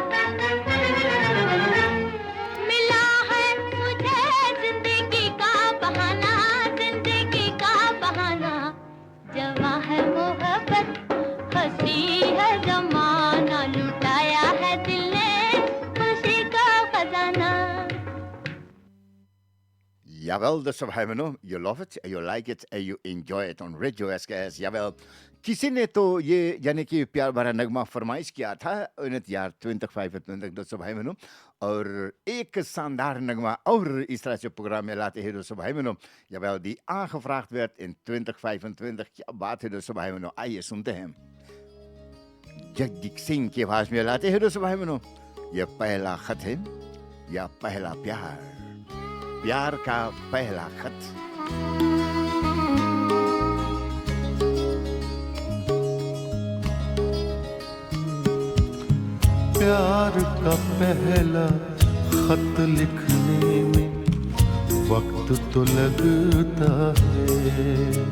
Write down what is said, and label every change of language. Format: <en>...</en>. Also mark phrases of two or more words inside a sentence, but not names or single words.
<hi>मिला है मुझे जिंदगी का बहाना, जिंदगी का बहाना। जवां है मोहब्बत, खुशी है जमाना लुटाया है दिल ने खुशी का खजाना.</hi> <nl>Jawel, dus hebben we nu.</nl> <en>You love it, you like it, and you enjoy it on Radio SKS.</en> <nl>Jawel.</nl> <hi>किसी ने तो ये यानी कि प्यार भरा नगमा फरमाइश किया था</hi> <nl>in jaar</nl> <hi>2025 दोस्तों भाई बहनों और एक शानदार नगमा और इस तरह से प्रोग्राम में लाते हैं दोस्तों भाई बहनों</hi> <nl>jawel die aangevraagd werd in 2025.</nl> <hi>क्या बात है दोस्तों भाई बहनों आइए सुनते हैं जगजीत सिंह की आवाज में लाते हैं दोस्तों भाई बहनों ये पहला खत है या पहला प्यार का पहला खत प्यार का पहला खत लिखने में वक्त तो लगता है</hi>